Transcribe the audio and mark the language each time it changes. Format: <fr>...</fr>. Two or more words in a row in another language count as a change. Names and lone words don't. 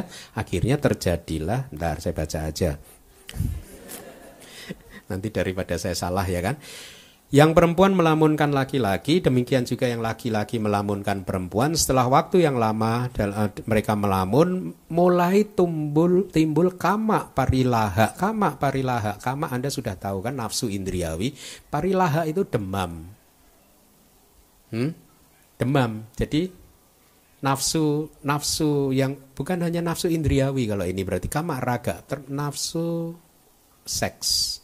<id>Akhirnya terjadilah, bentar saya baca aja. Nanti daripada saya salah ya kan. Yang perempuan melamunkan laki-laki, demikian juga yang laki-laki melamunkan perempuan. Setelah waktu yang lama mereka melamun, mulai timbul</id> <pi>kama parilaha.</pi> <id>Kama Anda sudah tahu kan, nafsu indriawi. Parilaha itu demam. Demam. Jadi nafsu yang bukan hanya nafsu indriawi, kalau ini berarti</id> <pi>kama raga,</pi> <id>nafsu seks.</id>